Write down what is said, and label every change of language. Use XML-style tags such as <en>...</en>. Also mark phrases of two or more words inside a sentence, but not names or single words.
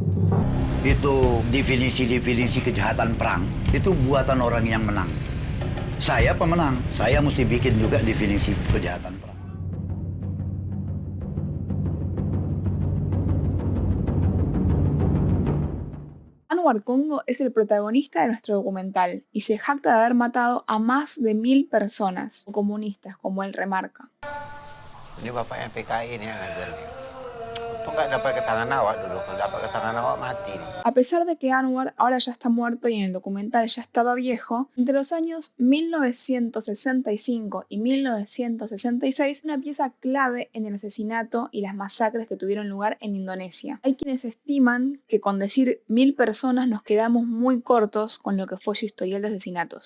<id>Itu definisi kejahatan perang, itu buatan orang yang menang. Saya pemenang, saya mesti bikin juga definisi kejahatan perang.</id> <es>Anwar Congo es el protagonista de nuestro documental y se jacta de haber matado a más de 1000 personas, comunistas, como él remarca.</es> <id>Ini bapaknya PKI ini yang ngajar nih. Untung nggak dapat ke tangan awak dulu. Kalau dapat ke tangan awak mati nih.</id> <es>A pesar de que Anwar ahora ya está muerto y en el documental ya estaba viejo, entre los años 1965 y 1966 una pieza clave en el asesinato y las masacres que tuvieron lugar en Indonesia. Hay quienes estiman que con decir 1000 personas nos quedamos muy cortos con lo que fue su historial de asesinatos.</es>